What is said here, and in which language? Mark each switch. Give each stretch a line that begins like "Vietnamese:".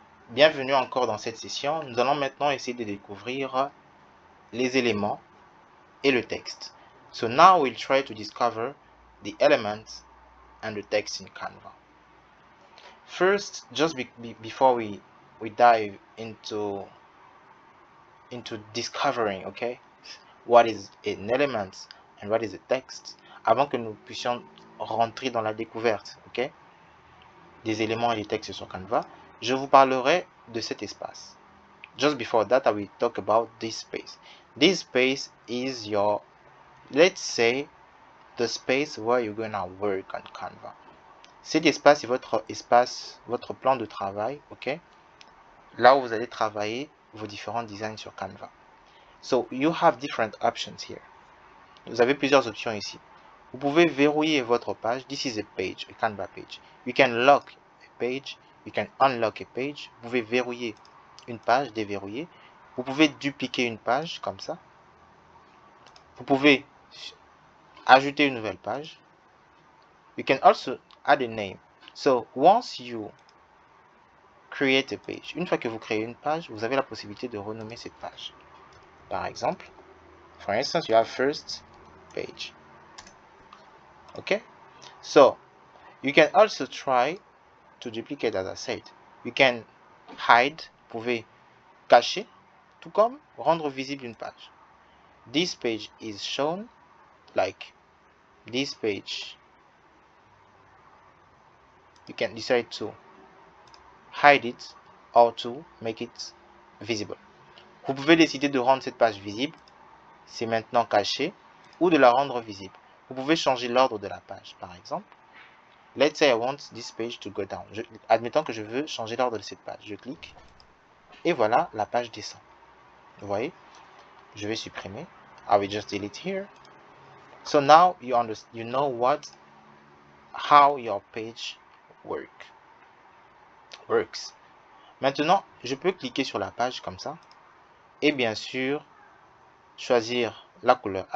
French: Bienvenue encore dans cette session. Nous allons maintenant essayer de découvrir les éléments et le texte.
English: So now we'll try to discover the elements and the text in Canva. First, just before we dive into discovering, okay, what is an element and what is a text,
French: avant que nous puissions rentrer dans la découverte, okay, des éléments et des textes sur Canva, je vous parlerai de cet espace.
English: Just before that, I will talk about this space. This space is your, let's say, the space where you're gonna work on Canva.
French: Cet espace est votre plan de travail, ok? Là où vous allez travailler vos différents designs sur Canva.
English: So, you have different options here.
French: Vous avez plusieurs options ici. Vous pouvez verrouiller votre page.
English: This is a page, a Canva page. You can lock a page. You can unlock a page.
French: Vous pouvez verrouiller une page, déverrouiller. Vous pouvez dupliquer une page comme ça. Vous pouvez ajouter une nouvelle page.
English: You can also add a name. So once you create a page,
French: une fois que vous créez une page, vous avez la possibilité de renommer cette page. Par exemple,
English: for instance, you have first page. Okay? So you can also try to duplicate, as I said. You can hide,
French: vous pouvez cacher, tout comme rendre visible une page.
English: This page is shown like this page. You can decide to hide it or to make it visible.
French: Vous pouvez décider de rendre cette page visible, c'est maintenant caché, ou de la rendre visible. Vous pouvez changer l'ordre de la page, par exemple.
English: Let's say I want this page to go down.
French: Admettons que je veux changer l'ordre de cette page. Je clique et voilà, la page descend. Vous voyez? Je vais supprimer.
English: I will just delete here. So now you know how your page works.
French: Maintenant, je peux cliquer sur la page comme ça et bien sûr choisir la couleur.